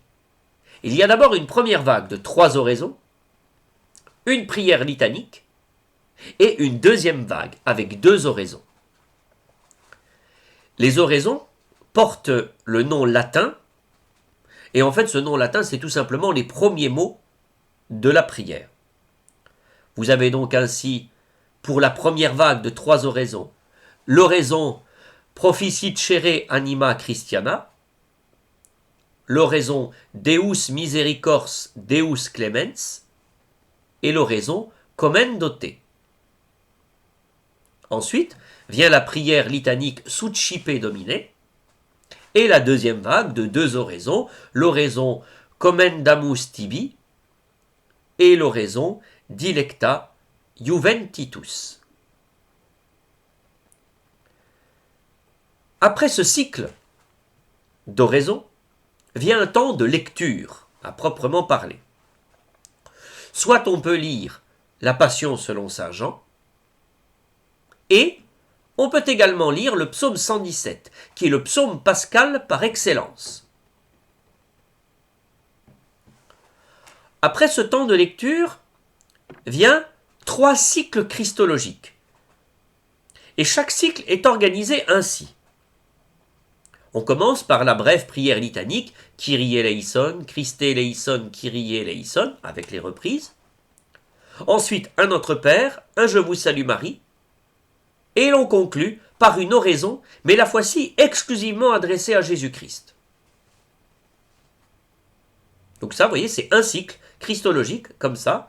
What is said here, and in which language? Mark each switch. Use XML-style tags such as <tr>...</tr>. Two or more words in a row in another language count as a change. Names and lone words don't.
<fr>Il y a d'abord une première vague de 3 oraisons, une prière litanique et une deuxième vague avec 2 oraisons. Les oraisons portent le nom latin, et en fait ce nom latin c'est tout simplement les premiers mots de la prière. Vous avez donc ainsi, pour la première vague de 3 oraisons, l'oraison Proficitcere anima Christiana, l'oraison Deus misericors Deus clemens et l'oraison Commendo te. Ensuite vient la prière litanique Succipe Domine et la deuxième vague de 2 oraisons, l'oraison Commendamus tibi et l'oraison Dilecta Juventitus. Après ce cycle d'oraison, vient un temps de lecture, à proprement parler. Soit on peut lire la Passion selon saint Jean, et on peut également lire le psaume 117, qui est le psaume pascal par excellence. Après ce temps de lecture, vient 3 cycles christologiques. Et chaque cycle est organisé ainsi. On commence par la brève prière litanique,</fr> <el>Κύριε ελέησον, Χριστέ ελέησον, Κύριε ελέησον,</el> <fr>avec les reprises. Ensuite, un Notre Père, un Je vous salue Marie. Et l'on conclut par une oraison, mais la fois-ci exclusivement adressée à Jésus-Christ. Donc ça, vous voyez, c'est un cycle christologique, comme ça.</fr>